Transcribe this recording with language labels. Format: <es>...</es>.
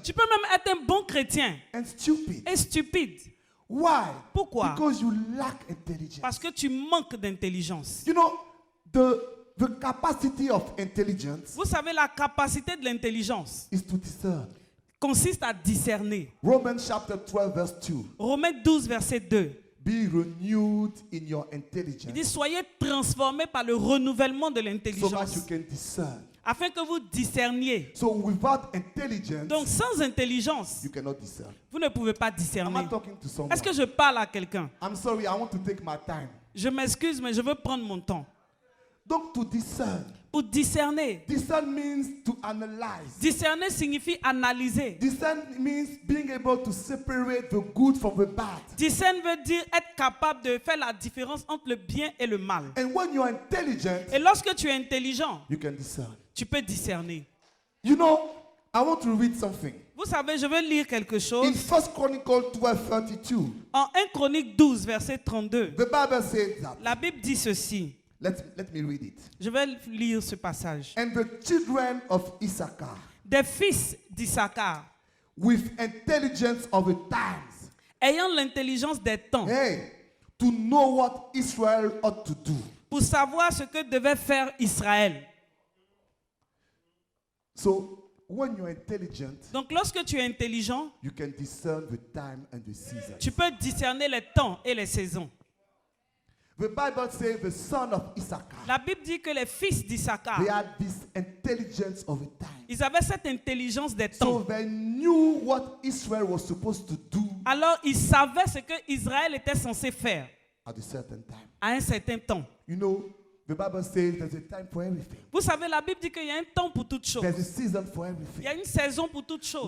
<fr>Tu peux même être un bon chrétien</fr> <en>and stupid.</en> <fr>et stupide.</fr> <en>Why?</en> <fr>Pourquoi?</fr> <en>Because you lack intelligence.</en> <fr>Parce que tu manques d'intelligence.</fr> <en>You know, the capacity of intelligence</en> <fr>Vous savez, la capacité de l'intelligence,</fr> <en>is to discern.</en> <fr>consiste à discerner.</fr> <en>Romans chapter 12 verse 2.</en> <fr>Romains 12, verset 2.</fr> <en>Be renewed in your</en> <fr>Il</fr> <en>intelligence</en> <fr>dit, soyez transformés par le renouvellement de</fr> <en>so that</en> <fr>l'intelligence,</fr> <en>you can discern.</en> <fr>afin que vous discerniez.</fr> <en>So without intelligence,</en> <fr>Donc, sans intelligence,</fr> <en>you cannot discern.</en> <fr>vous ne pouvez pas</fr> <en>Am I</en> <fr>discerner.</fr> <en>talking to someone?</en> <fr>Est-ce que je parle à quelqu'un?</fr> <en>I'm sorry, I want to take my time.</en> <fr>Je m'excuse, mais je veux prendre mon temps. Donc</fr> <en>to discern.</en> <fr>Pour discerner.</fr> <en>Discern means to analyze.</en> <fr>Discerner signifie analyser.</fr> <en>Discern means being able to separate the good from the bad.</en> <fr>Discerner veut dire être capable de faire la différence entre le bien et le mal.</fr> <en>And when you are intelligent,</en> <fr>Et lorsque tu es intelligent,</fr> <en>you can discern.</en> <fr>tu peux discerner.</fr> <en>You know, I want to read something.</en> <fr>Vous savez, je veux lire quelque chose.</fr> <en>In 1 Chronicles 12:32,</en> <fr>En 1 Chronique 12, verset 32,</fr> <en>the Bible says that.</en> <fr>la Bible dit ceci.</fr> <en>Let me read it.</en> <fr>Je vais lire ce passage.</fr> <en>And the children of Issachar,</en> <fr>Des fils d'Issachar,</fr> <en>with intelligence of the times,</en> <fr>ayant l'intelligence des temps,</fr> <en>hey, to know what Israel ought to do.</en> <fr>pour savoir ce que devait faire Israël.</fr> <en>So when you're intelligent,</en> <fr>Donc lorsque tu es intelligent,</fr> <en>you can discern the time and the season.</en> <fr>tu peux discerner les temps et les saisons.</fr> <en>The Bible says the son of Issachar,</en> <fr>La Bible dit que les fils d'Issachar,</fr> <en>they had this intelligence of the time.</en> <fr>ils avaient cette intelligence des</fr> <en>So</en> <fr>temps.</fr> <en>they knew what Israel was supposed to do</en> <fr>Alors ils savaient ce que Israël était censé faire</fr> <en>at a certain time.</en> <fr>à un certain temps.</fr> <en>You know, the Bible says there's a time for everything.</en> <fr>Vous savez, la Bible dit qu'il y a un temps pour toute chose.</fr> <en>There's a season for</en> <fr>Il</fr> <en>everything.</en> <fr>y a une saison pour toute chose.</fr>